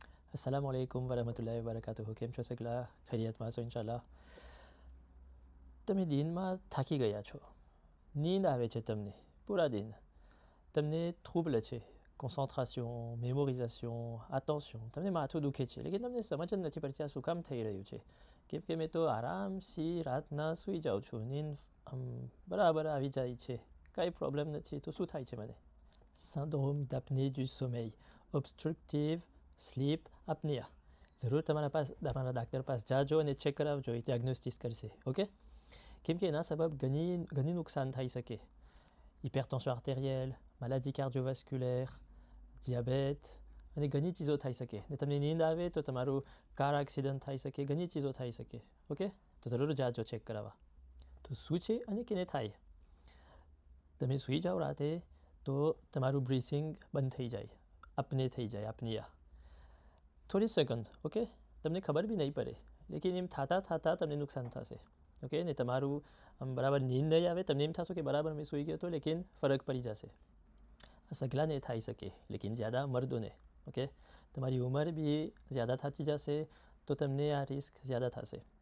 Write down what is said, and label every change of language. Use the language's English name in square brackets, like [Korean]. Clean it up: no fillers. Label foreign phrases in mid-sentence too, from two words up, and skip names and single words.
[Arabic] السلام عليكم ورحمة الله وبركاته [Gujarati] કેમ છો સગલા ખૈરિયતમાં છો ઇન્શાલ્લાહ તમે દિનમાં થાકી ગયા છો નીંદ આવે છે તમને પૂરા દિન તમને trouble છે [French] concentration mémorisation attention [Gujarati] તમને માથું દુખે છે લેકિન તમને સમજ જ નથી પડતી આ શું કામ થઈ રહ્યું છે કેમ કે મેં તો આરામથી રાતના સૂઈ જાઉં છું નીંદ બરાબર આવી જાય છે કાંઈ પ્રોબ્લેમ નથી તો શું થાય છે મને [French] syndrome d'apnée du sommeil obstructive [English] sleep apnea [Gujarati] જરૂર તમારા ડાક્ટર પાસે જાજો અને ચેક કરાવજો એ ડાયગ્નોસ્ટિસ કરશે ઓકે કેમ કે એના સબબ ઘણી નુકસાન થઈ શકે [French] hypertension artérielle maladie cardiovasculaire diabète [Gujarati] અને ઘણી ચીજો થઈ શકે ને તમને નીંદ આવે તો તમારું કાર એક્સિડન્ટ થઈ શકે ઘણી ચીજો થઈ શકે ઓકે તો જરૂર જાજો ચેક કરાવવા તો શું છે અને કેને થાય તમે સૂઈ જાઓ રાતે તો તમારું બ્રીથિંગ બંધ થઈ જાય apnée થઈ જાય apnea થોડી સેકન્ડ ઓકે તમને ખબર બી નહીં પડે લેકિન એમ થતાં તમને નુકસાન થશે ઓકે ને તમારું બરાબર નીંદ નહીં આવે તમને એમ થશે કે બરાબર મેં સૂઈ ગયો હતો લેકિન ફરક પડી જશે આ સગલાને થઈ શકે લેકિન જ્યાદા મર્દોને ઓકે તમારી ઉંમર બી જ્યાદા થતી જશે તો તમને આ રિસ્ક જ્યાદા થશે